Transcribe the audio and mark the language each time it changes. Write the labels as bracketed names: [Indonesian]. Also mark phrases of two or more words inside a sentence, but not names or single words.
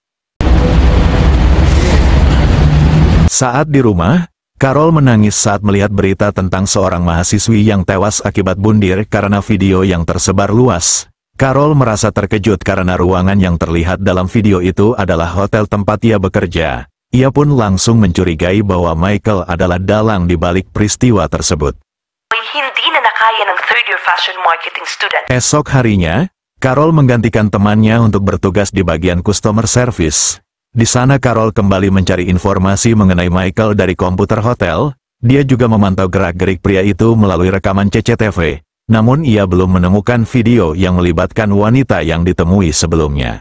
[Indonesian] Saat di rumah, Carol menangis saat melihat berita tentang seorang mahasiswi yang tewas akibat bundir karena video yang tersebar luas. Carol merasa terkejut karena ruangan yang terlihat dalam video itu adalah hotel tempat ia bekerja. Ia pun langsung mencurigai bahwa Michael adalah dalang di balik peristiwa tersebut. [Filipino] Hindi na nakaya ng [English] third-year fashion marketing student. [Indonesian] Esok harinya, Carol menggantikan temannya untuk bertugas di bagian [English] customer service. [Indonesian] Di sana Carol kembali mencari informasi mengenai Michael dari komputer hotel. Dia juga memantau gerak-gerik pria itu melalui rekaman CCTV. Namun ia belum menemukan video yang melibatkan wanita yang ditemui sebelumnya.